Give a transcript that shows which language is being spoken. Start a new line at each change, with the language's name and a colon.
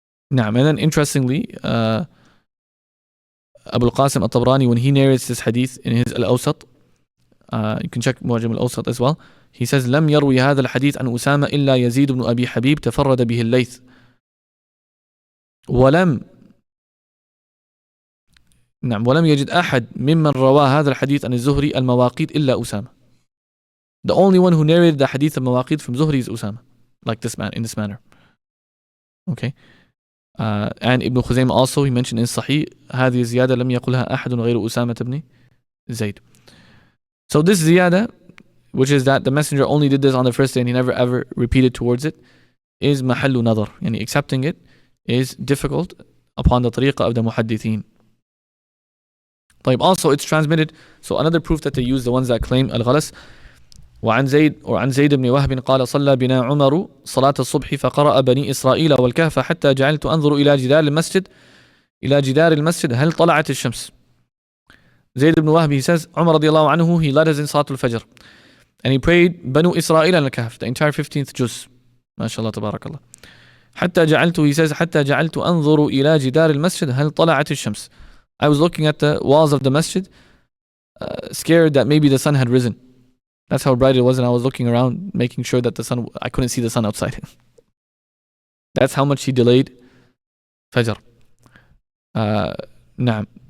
English: And then interestingly, Abu al-Qasim al-Tabrani, when he narrates this hadith in his Al-Awsat, you can check Mu'jam al-Awsat as well, he says
Arabic: لم يروي هذا الحديث عن أسامة إلا يزيد بن أبي حبيب تفرد به الليث ولم يجد أحد ممن روى هذا الحديث عن الزهري المواقيت إلا أسامة.
English: The only one who narrated the hadith of mawaqid from Zuhri is Usama, like this man, in this manner. Okay. And Ibn Khuzaymah also, he mentioned in Sahih,
Arabic: هذه الزيادة لم يقلها أحد غير أسامة بن زيد.
English: So this ziyada, which is that the messenger only did this on the first day and he never ever repeated towards it, is mahallu nadar. Yani accepting it is difficult upon the tariqah of the muhaddithin. Also it's transmitted, so another proof that they use, the ones that claim al-ghalas,
Arabic: وعن زيد بن وهب قال صلى بنا عمر صلاة الصبح فقرأ بني إسرائيل والكهف حتى جعلت أنظر إلى جدار المسجد هل طلعت الشمس.
English: Zayd ibn Wahb, he says, Umar radiallahu anhu, he led us in Salatul Fajr. And he prayed Banu Israel and Al-Kahf, the entire 15th juz.
Arabic: MashaAllah, tabarakallah. حتى جعلت,
English: he says,
Arabic: حتى جعلت أنظر إلى جدار المسجد هل طلعت الشمس.
English: I was looking at the walls of the masjid, scared that maybe the sun had risen. That's how bright it was, and I was looking around, making sure that I couldn't see the sun outside. That's how much he delayed Fajr. Naam.